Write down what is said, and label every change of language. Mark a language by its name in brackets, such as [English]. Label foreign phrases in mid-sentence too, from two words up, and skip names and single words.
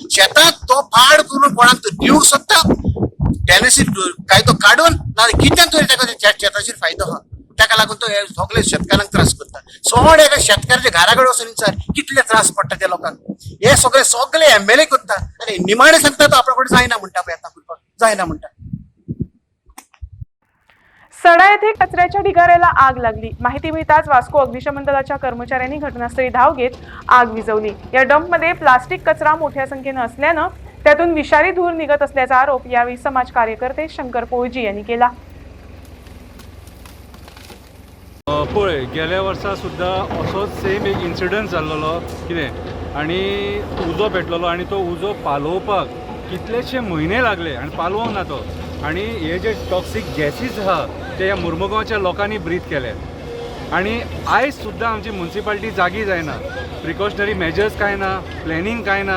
[Konkani] शेतांत तो पाड करून कोणाक तो दिवंक सोदता, टेनसी कायदो काडून ना कितें तरी ताका शेताचेर फायदो आहा, ताका लागून तो सगळे शेतकारांक त्रास करता। सोड एका शेतकाराच्या घरा कडेन वचून विचार कितले त्रास पडटा त्या लोकांक। हे सगळे MLA करता आनी निमाणे सांगता तो आपणा कडेन जायना म्हणटा पळय, आतां करपाक जायना म्हणटा। [Marathi] सडा येथे कचऱ्याच्या ढिगाऱ्याला आग लागली। माहिती मिळताच वास्को अग्निशमन दलाच्या कर्मचाऱ्यांनी घटनास्थळी धाव घेत आग विझवली। या डंपमध्ये प्लास्टिक कचरा मोठ्या संख्येने असल्यानं त्यातून विषारी धूर निघत असल्याचा आरोप यावेळी समाज कार्यकर्ते शंकर पोळजी यांनी केला। [Konkani] पळय गेल्या वर्सा सुद्दां असोच सेम एक इन्सिडंट जाल्लो कितें आनी उजो पेटलेलो आनी तो उजो पालोवपाक कितलेशे म्हयने लागले आनी पालोवंक ना तो। आनी हे जे [English] toxic gases [Konkani] आहा ते ह्या मुर्मुगांवच्या लोकांनी ब्रीथ केले आनी आयज सुद्दां आमची म्युनिसिपालिटी जागी जायना, [English] precautionary measures [Konkani] कांय ना, प्लॅनिंग कांय ना।